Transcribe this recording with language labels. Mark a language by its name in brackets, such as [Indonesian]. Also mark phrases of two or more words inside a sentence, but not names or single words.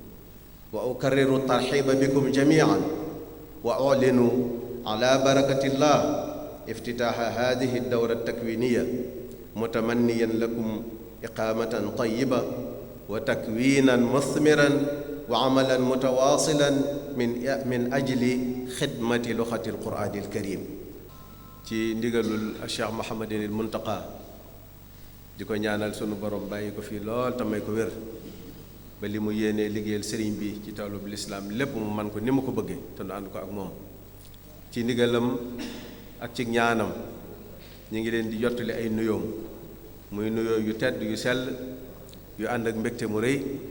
[Arabic] وأكرر الترحيب بكم جميعا وأعلن على بركة الله افتتاح هذه الدورة التكوينية متمنيا لكم إقامة طيبة وتكوينا مثمرا وعملا متواصلا من أجل خدمة لغة القرآن الكريم. [Wolof] ci ndigalul Cheikh Mouhamadinil Muntaqa di ko ñaanal sunu borom bàyyi ko fii lool te may ko wér ba li mu yéenee liggéeyal sëriñ bi ci toolub lislaam lépp mu man ko ni mu ko bëggee te nu ànd ko ak moom. ci ndigalam ak ci ñaanam ñu ngi leen di jottali ay nuyoom muy nuyoo yu tedd yu sell yu ànd ak mbégte mu rëy